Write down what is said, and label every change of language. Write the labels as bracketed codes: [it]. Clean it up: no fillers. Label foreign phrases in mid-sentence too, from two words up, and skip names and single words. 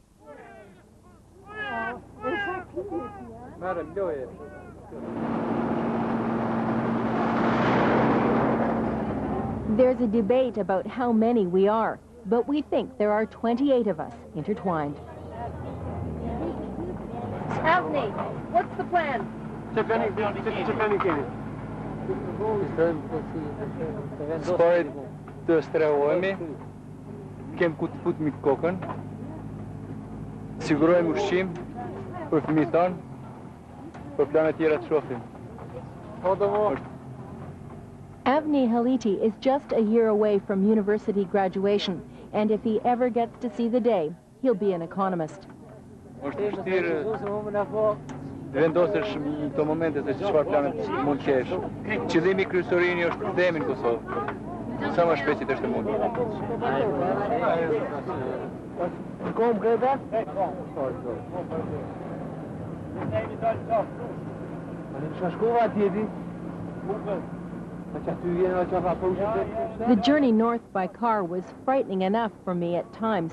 [en] There's a debate about how many we are, but we think there are 28 of us intertwined. Avni, what's the plan? [sq] Spored të strehohemi, kem ku të futemi kokën, sigurojmë ushqim për fëmijët tanë, për planet tjera të shohim. [en] Avni Haliti is just a year away from university graduation, and if he ever gets to see the day, he'll be an economist. [sq] Është vështirë vendosësh në këto momente se çfarë planet mund të kesh. Qëllimi kryesor i është të kthehemi në Kosovë. Sa më shpejt është e mundur. [en] The journey north by car was frightening enough for me at times.